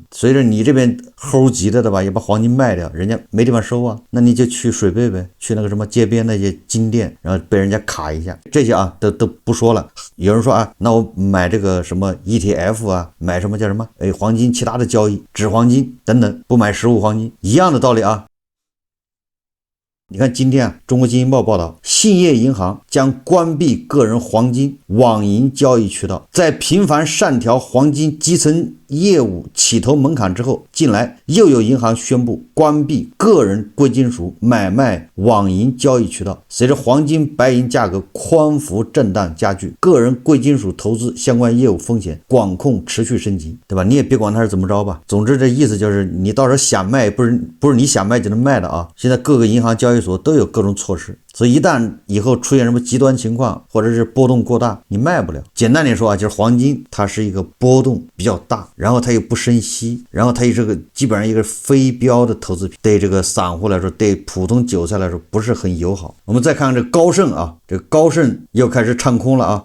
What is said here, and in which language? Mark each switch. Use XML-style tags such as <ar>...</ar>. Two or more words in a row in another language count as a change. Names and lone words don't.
<zh>隨着你這邊齁急的，对吧？也把黃金賣掉，人家沒地方收啊。那你就去水貝唄，去那個什麼街邊那些金店，然後被人家卡一下，這些啊都不說了。有人說啊，那我買這個什麼 ETF 啊，買什麼叫什麼黃金其他的交易，紙黃金等等，不買實物黃金，一樣的道理啊。你看今天啊，中國經濟報報道，信業銀行將關閉個人黃金網銀交易渠道。在頻繁上調黃金基層業務起投門檻之後，近來又有銀行宣布關閉個人貴金屬買賣網銀交易渠道。隨着黃金白銀價格寬幅震盪加劇，個人貴金屬投資相關業務風險管控持續升級，對吧？你也別管它是怎麼着吧，總之這意思就是你到時候想賣不是你想賣就能賣的啊。现在各个银行交易所都有各种措施，所以一旦以后出现什麼極端情況或者是波動過大，你賣不了。簡單點說啊，就是黃金它是一個波動比較大，然後它又不生息，然後它也是個基本上一個非標的投資品，對這個散戶來說，對普通韭菜來說不是很友好。我們再看看這個高盛啊，這個高盛又開始唱空了啊。</zh>